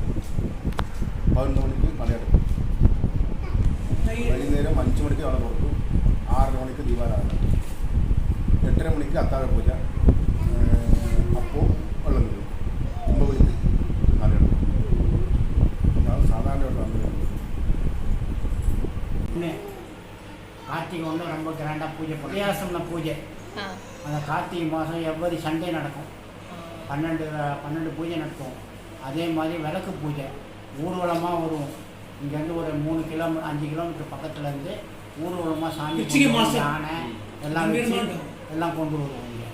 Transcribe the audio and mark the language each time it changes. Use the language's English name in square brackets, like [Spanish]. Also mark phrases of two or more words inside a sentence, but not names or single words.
[Malayalam] 11 മണിക്ക് നടയടക്കും. വൈകുന്നേരം 5 മണിക്ക് നട തുറക്കും. 6:30 മണിക്ക് ദീപാരാധന. 8:30 മണിക്ക് അത്താഴപൂജ, അപ്പോൾ വെള്ളം നീട്ടും. 9 മണിക്ക് നടയടക്കും. ഇതാണ് സാധാരണ നടന്നത്. [Tamil] പിന്നെ கார்த்திகை வந்து ரொம்ப கிராண்டாக பூஜை வித்தியாசம்னா பூஜை. அந்த கார்த்திகை மாதம் எவ்வளவு சண்டே நடக்கும், 12 பூஜை நடக்கும். அதே மாதிரி விளக்கு பூஜை ஊர்வலமாக வரும். இங்கேருந்து ஒரு 3 கிலோமீட்டர் 5 கிலோமீட்டர் பக்கத்துலேருந்து ஊர்வலமாக சாமி யானை எல்லாம் கொண்டு வருவோம் இங்கே.